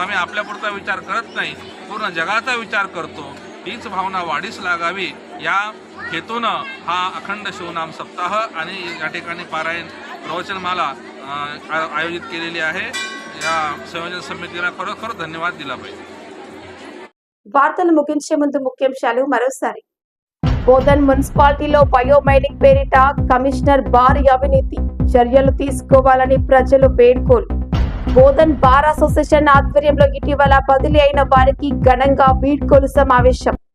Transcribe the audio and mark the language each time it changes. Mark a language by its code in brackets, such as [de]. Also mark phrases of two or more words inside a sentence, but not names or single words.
[mr] आम्ही आपल्यापुरता विचार करत नाही, पूर्ण जगाचा विचार करतो. हीच भावना वाढीस लागावी या हेतूनं हा अखंड शिवनाम सप्ताह आणि या ठिकाणी पारायण प्रवचनमाला आयोजित केलेली आहे. या संयोजन समितीला खरोखर धन्यवाद दिला पाहिजे. [te] వార్తలు ముగించే ముందు ముఖ్యాంశాలు మరోసారి. బోధన్ మున్సిపాలిటీలో బయోమైనింగ్ పేరిట కమిషనర్ భారీ అవినీతి, చర్యలు తీసుకోవాలని ప్రజలు వేడుకోలు. బోధన్ బార్ అసోసియేషన్ ఆధ్వర్యంలో ఇటీవల బదిలీ అయిన వారికి ఘనంగా వీడ్కోలు సమావేశం.